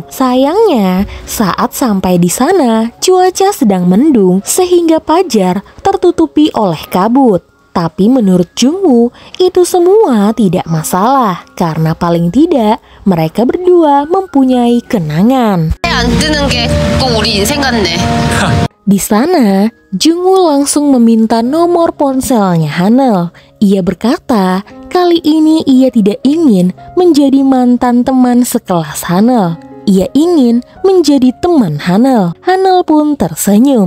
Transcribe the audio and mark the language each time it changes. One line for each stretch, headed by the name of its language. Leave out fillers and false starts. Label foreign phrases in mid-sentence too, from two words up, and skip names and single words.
Indonesian: Sayangnya saat sampai di sana cuaca sedang mendung sehingga fajar tertutupi oleh kabut. Tapi menurut Jungwoo itu semua tidak masalah karena paling tidak mereka berdua mempunyai kenangan.
Korean: 안 뜨는 게 꼭 우리 인생 같네.
Indonesian: Di sana, Jungwoo langsung meminta nomor ponselnya Hanel. Ia berkata, kali ini ia tidak ingin menjadi mantan teman sekelas Hanel. Ia ingin menjadi teman Hanel. Hanel pun tersenyum.